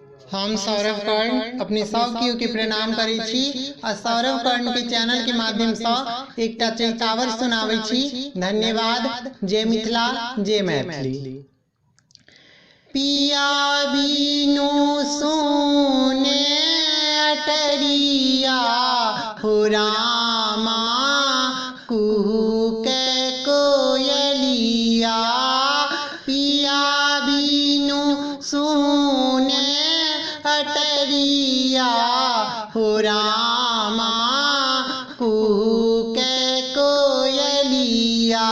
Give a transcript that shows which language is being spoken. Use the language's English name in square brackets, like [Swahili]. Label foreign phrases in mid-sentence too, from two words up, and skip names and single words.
[Maithili] हम सौरभ कर्ण अपने सब केओ के प्रणाम करै छी आ सौरभ कर्ण के चैनल के माध्यम से एकटा चैतावर सुनाबै छी। धन्यवाद। जय मिथिला, जय मैथिली। पिया बीनु सोने अटरिया हो रामा, कुहू के कोयलिया। पिया बीनु सोने अटरिया हो रामा, कुहू के कोयलिया।